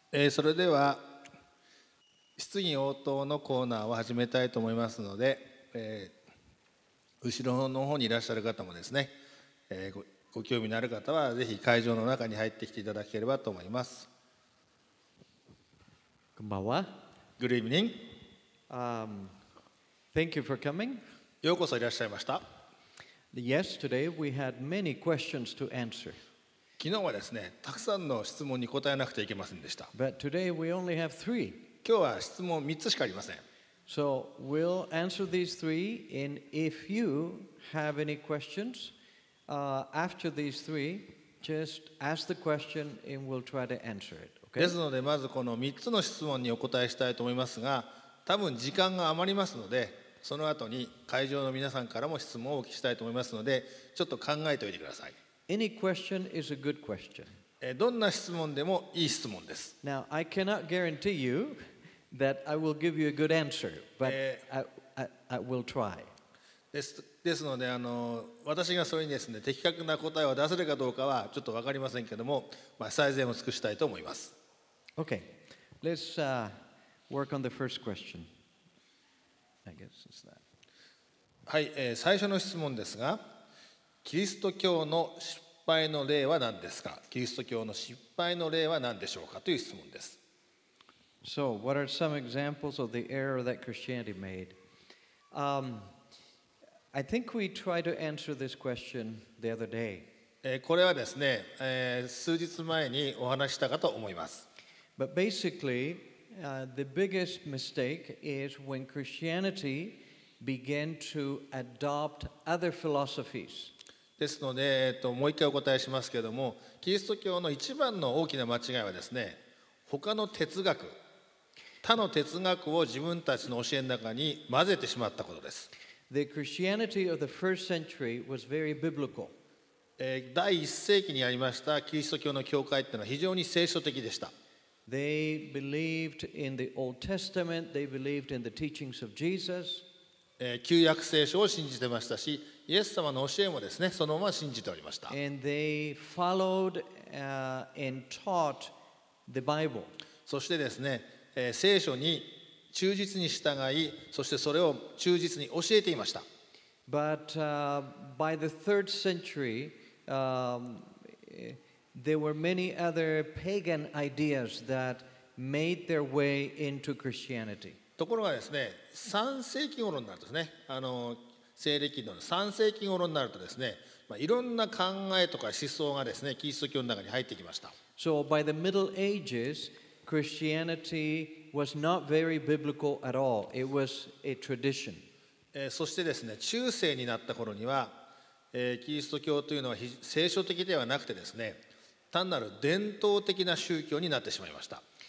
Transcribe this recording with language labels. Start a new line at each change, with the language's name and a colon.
Japanese: それでは質疑応答のコーナーを始めたいと思いますので、後ろの方にいらっしゃる方もですね、ご興味のある方はぜひ会場の中に入ってきていただければと思います。こんばんは。
English: Good evening. Thank you for coming.
Japanese: ようこそいらっしゃいました。
English: Yes, today we had many questions to answer.
Japanese: 昨日はですね、たくさんの質問に答えなくてはいけませんでした。
English: But today we only have 3.
Japanese: 今日は質問3つしかありません。
English: So we'll answer these 3, and if you have any questions after these 3, just ask the question and we'll try to answer it.
Japanese: ですので、まずこの3つの質問にお答えしたいと思いますが、多分時間が余りますので、その後に会場の皆さんからも質問をお聞きしたいと思いますので、ちょっと考えておいてください。
English: Any question is a good question.
Japanese: どんな質問でもいい質問です。
English: Now, I cannot guarantee you that I will give you a good answer, but I will try.
Japanese: ですので私がそれにですね、的確な答えを出せるかどうかはちょっと分かりませんけども、最善を尽くしたいと思います。
English: Okay, let's work on the first question. I guess it's that.
Japanese: はい、最初の質問ですが、キリスト教の失敗の例は何ですか？キリスト教の失敗の例は何でしょうかという質問です。
English: So, what are some examples of the error that Christianity made? I think we tried to answer this question the other day.
Japanese: これはですね、数日前にお話したかと思います。
English: But basically, the biggest mistake is when Christianity began to adopt other philosophies.
Japanese: ですので、もう一回お答えしますけれども、キリスト教の一番の大きな間違いはですね、他の哲学、他の哲学を自分たちの教えの中に混ぜてしまったことです。
English: The Christianity of the first century was very biblical.
Japanese: 第1世紀にありましたキリスト教の教会というのは非常に聖書的でした。
English: They believed in the Old Testament, they believed in the teachings of Jesus.
Japanese: 旧約聖書を信じてましたし、イエス様の教えもですね、そのまま信じておりました。
English: And they followed and taught the Bible.
Japanese: そしてですね、聖書に忠実に従い、そしてそれを忠実に教えていました。
English: But by the third century, there were many other pagan ideas that made their way into Christianity.
Japanese: ところがですね、3世紀頃になるとですね、西暦の3世紀頃になるとですね、いろんな考えとか思想がですね、キリスト教の中に入ってきました。
English: So by the Middle Ages, Christianity was not very biblical at all. It was a tradition.
Japanese: そしてですね、中世になった頃には、キリスト教というのは聖書的ではなくてですね、単なる伝統的な宗教になってしまいました。